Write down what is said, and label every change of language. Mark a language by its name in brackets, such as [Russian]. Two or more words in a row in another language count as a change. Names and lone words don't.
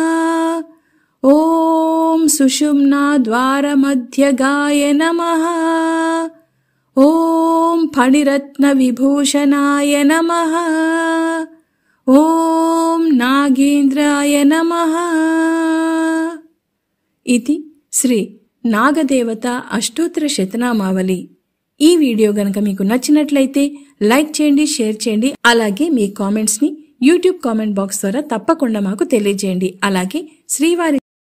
[Sanskrit] ॐ सुषुम्नाद्वारमध्यगाय नमः। ॐ फणिरत्नविभूषणाय नमः। ॐ नागेन्द्राय नमः। इति శ్రీ నాగదేవత అష్టోత్తర శతనామావళి. [Telugu] ఈ వీడియో గనక మీకు నచ్చినట్లయితే లైక్ చేయండి, షేర్ చేయండి. అలాగే మీ కామెంట్స్ ని యూట్యూబ్ కామెంట్ బాక్స్ ద్వారా తప్పకుండా మాకు తెలియజేయండి. అలాగే శ్రీవారి